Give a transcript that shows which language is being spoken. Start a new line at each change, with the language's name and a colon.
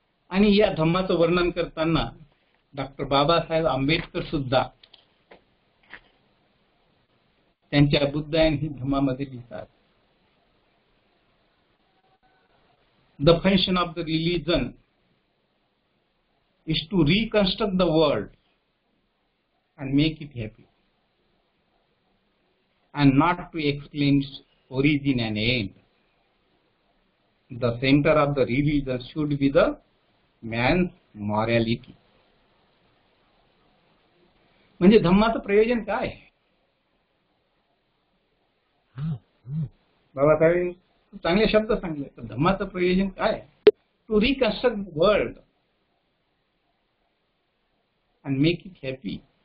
Marathi: आणि या धम्माचं वर्णन करताना डॉक्टर बाबासाहेब आंबेडकर सुद्धा त्यांच्या बुद्ध अँड ही धम्मामध्ये लिहितात,
English: The function of the religion is to reconstruct the world and make it happy, and not to explain its origin and end. The center of the religion should be the man's morality.
Marathi: म्हणजे धम्माचं प्रयोजन काय आहे? बाबासाहेब चांगले शब्द सांगले. तर धम्माचं प्रयोजन काय आहे?
English: To reconstruct the world and make it happy.